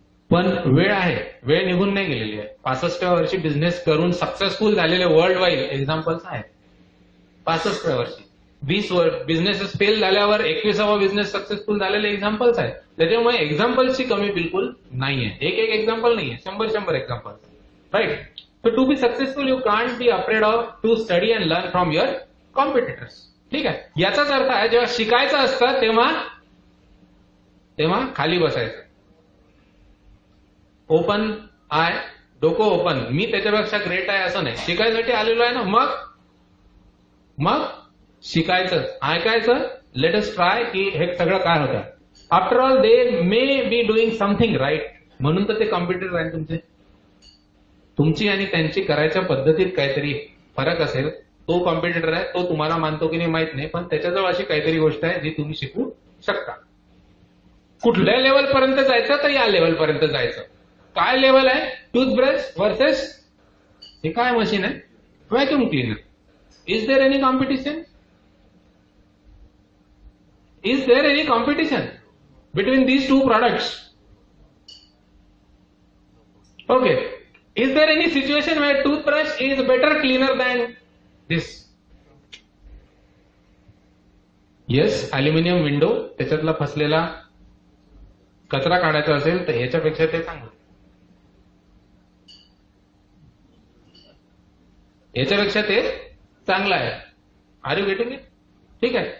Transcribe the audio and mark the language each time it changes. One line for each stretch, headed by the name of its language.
Marathi: पण वेळ आहे, वेळ निघून नाही गेलेली आहे. 65व्या वर्षी बिझनेस करून सक्सेसफुल झालेले वर्ल्ड वाईड एक्झाम्पल्स आहेत. 65व्या वर्षी 20 बिझनेसेस फेल झाल्यावर 21वा बिझनेस सक्सेसफुल झालेले एक्झाम्पल्स आहेत. त्याच्यामुळे एक्झाम्पल्सची कमी बिलकुल नाहीये. एक एक्झाम्पल नाहीये, 100 example.
English: Right. So to be successful, you can't be afraid of to study and learn from your competitors.
Marathi: ठीक आहे. याचाच अर्थ आहे जेव्हा शिकायचं असतं तेव्हा खाली बसायचं. ओपन आय, डोकं ओपन. मी त्याच्यापेक्षा ग्रेट आहे असं नाही. शिकायसाठी आलेलो आहे ना, मग शिकायचं, ऐकायचं.
English: let us try
Marathi: की हे सगळं काय होतं.
English: after all they may be doing something right,
Marathi: म्हणून तर ते कॉम्पिटिटर आहे तुमचे. तुमची आणि त्यांची करायच्या पद्धतीत काहीतरी फरक असेल. तो कॉम्पिटिटर आहे, तो तुम्हाला मानतो की नाही माहित नाही, पण त्याच्याजवळ अशी काहीतरी गोष्ट आहे जी तुम्ही शिकू शकता. कुठल्या लेवलपर्यंत जायचं तर या लेवलपर्यंत जायचं. काय लेवल आहे? टूथब्रश वर्सेस हे काय मशीन आहे? Vacuum cleaner.
English: Is there any competition? Is there any competition between these 2 products? Okay. Is there any situation where toothbrush is better cleaner than this? Yes,
Marathi: aluminium window, त्याच्यातला फसलेला कचरा काढायचा असेल तर ह्याच्यापेक्षा ते चांगलं. याच्यापेक्षा ते चांगलं आहे.
English: Are you getting it?
Marathi: ठीक आहे.